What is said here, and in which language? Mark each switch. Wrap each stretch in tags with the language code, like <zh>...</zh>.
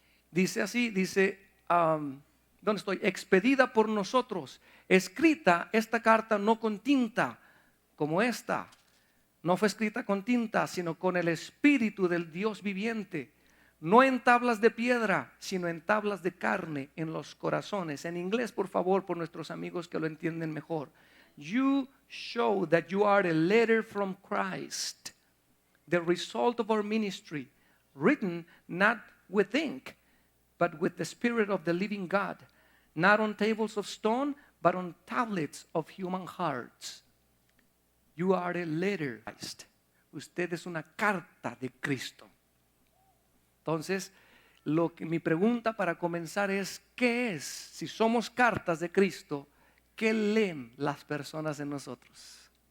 <es>Dice así, dice, ¿dónde estoy? Expedida por nosotros, escrita esta carta no con tinta como esta. No fue escrita con tinta, sino con el Espíritu del Dios viviente. No en tablas de piedra, sino en tablas de carne en los corazones. En inglés, por favor, por nuestros amigos que lo entienden mejor.</es> <en>You show that you are a letter from Christ, the result of our ministry, written not with ink, but with the Spirit of the living God, not on tables of stone, but on tablets of human hearts. You are a letter.</en> <es>Usted es una carta de Cristo. Entonces, mi pregunta para comenzar es, ¿qué es? Si somos cartas de Cristo, ¿qué leen las personas en nosotros?</es>